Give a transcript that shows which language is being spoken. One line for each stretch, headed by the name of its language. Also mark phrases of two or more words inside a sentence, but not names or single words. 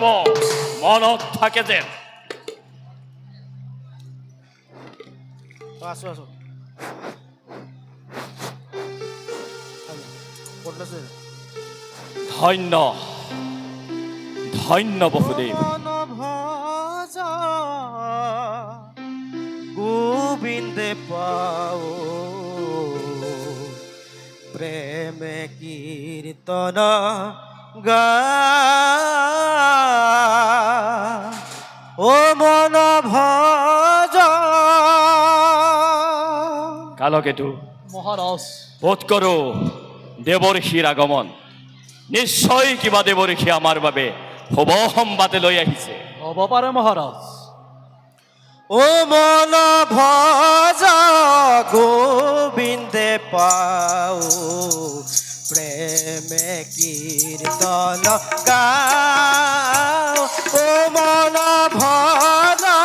Assamese: মনত থাকে যেন। আছো আছো ধন্য ধন্য বসুদেৱ। গোবিন্দে পাও প্রেমে কীর্তন গা ও মন ভজ। কালকেতু মহাৰাজ। বোধ কৰো দেৱৰ্ষিৰ আগমন। নিশ্চয় কিবা দেৱৰ্ষি আমাৰ বাবে শুভ সংবাদ লৈ আহিছে। হ'ব পাৰে মহাৰাজ। ও মন ভজ গোবিন্দে পাও প্রেমে কীর্তন গাও ও মন ভজ।